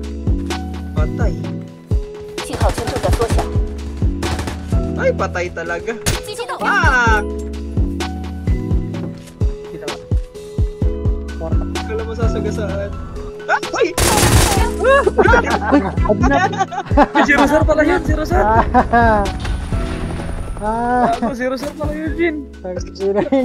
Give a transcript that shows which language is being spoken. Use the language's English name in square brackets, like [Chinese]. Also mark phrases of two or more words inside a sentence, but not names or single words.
[Filipino] Patay. [Chinese] 信号圈正在缩小， [Filipino] Ay, patay talaga. [Chinese] 击中目标， [Filipino] Fuck! Kita ba? Porta. Kala mo sasagasaan. Ah! Ay! Si Rosar pala yun, si Rosar. Ah! Ako, si Rosar pala yun, Jin.